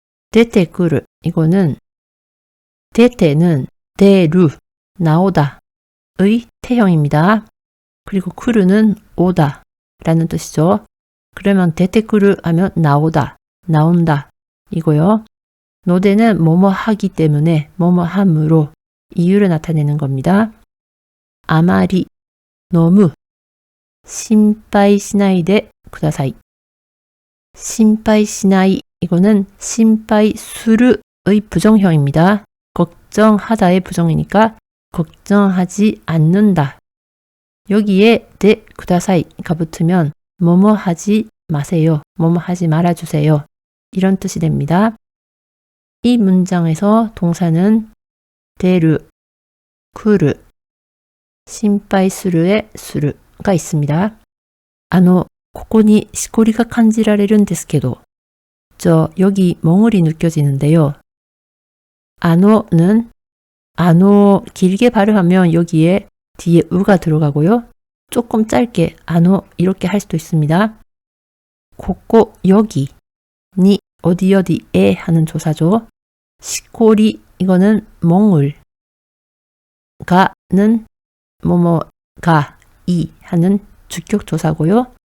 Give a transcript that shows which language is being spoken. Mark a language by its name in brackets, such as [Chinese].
[Korean] 出てくる 이거는 出て는 대루 나오다의 태형입니다. 그리고 쿠르는 오다 라는 뜻이죠. 그러면 出てくる 하면 나오다, 나온다 이고요. 노대는 뭐뭐 하기 때문에 뭐뭐 함으로 이유를 나타내는 겁니다. [Japanese] 아마리 [Korean] 너무 [Japanese] 心配しないでください. [Korean] 心配しない 이거는 心配する의 부정형입니다. 걱정하다의 부정이니까 걱정하지 않는다. 여기에 네 쿠다사이가 붙으면 뭐뭐 하지 마세요. 뭐뭐 하지 말아주세요. 이런 뜻이 됩니다. 이 문장에서 동사는 데르, 쿠르, 심파이스루의 수루가 있습니다. [Japanese] ここにしこりが感じられるんですけど, [Korean] 여기 멍울이 느껴지는데요. 는 길게 발음하면 여기에 뒤에 우가 들어가고요. 조금 짧게 이렇게 할 수도 있습니다. 고고 여기 니 어디 어디에 하는 조사죠. 시코리 이거는 멍울 가는 뭐뭐가 이 하는 주격 조사고요.